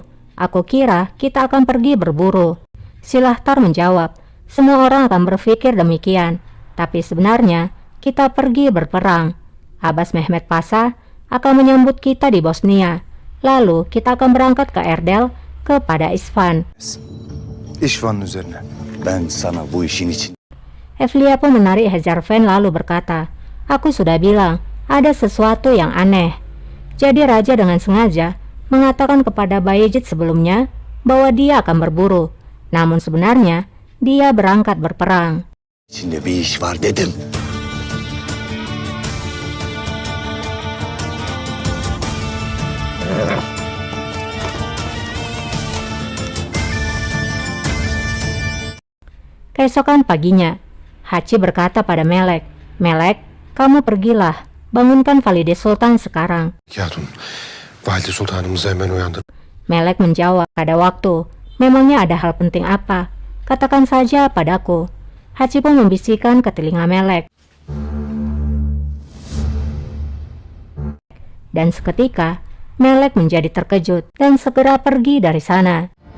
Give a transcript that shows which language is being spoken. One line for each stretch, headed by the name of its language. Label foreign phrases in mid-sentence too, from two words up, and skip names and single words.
Indonesian: Aku kira kita akan pergi berburu. Silahtar menjawab, semua orang akan berpikir demikian, tapi sebenarnya kita pergi berperang. Abbas Mehmet Pasha akan menyambut kita di Bosnia. Lalu kita akan berangkat ke Erdel kepada Isfahan.
Turkish: İşvanın üzerine. Ben sana bu işin için
Indonesian: Evliya pun menarik Hejarfen lalu berkata, aku sudah bilang, ada sesuatu yang aneh. Jadi Raja dengan sengaja mengatakan kepada Bayezid sebelumnya bahwa dia akan berburu. Namun sebenarnya dia berangkat berperang.
Turkish: içinde bir iş var dedim.
Indonesian: Keesokan paginya, Hachi berkata pada Melek, Melek, kamu pergilah, bangunkan Valide Sultan sekarang.
Turkish: Hatun, Valide Sultanımızı hemen uyandır.
Indonesian: Melek menjawab, pada waktu, memangnya ada hal penting apa? Katakan saja padaku. Hachi pun membisikkan ke telinga Melek. Dan seketika, Melek menjadi terkejut dan segera pergi dari sana.